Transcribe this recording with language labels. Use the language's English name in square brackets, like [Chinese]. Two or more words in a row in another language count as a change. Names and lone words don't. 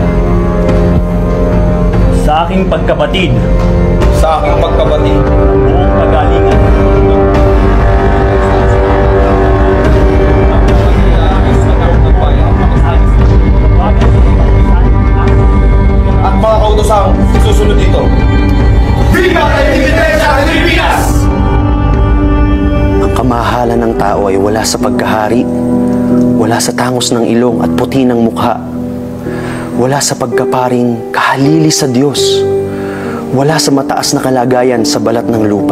[Filipino] Sa aking pagkapatid, Sa aking pagkabatid, buong kagalingan, at mga kautosang susunod dito. [Spanish] Viva la Independencia de Pilipinas! [Filipino] ang kamahalan ng tao ay wala sa pagkahari, wala sa tangos ng ilong at puti ng mukha, wala sa pagkaparing kahalili sa Diyos, wala sa mataas na kalagayan sa balat ng lupa.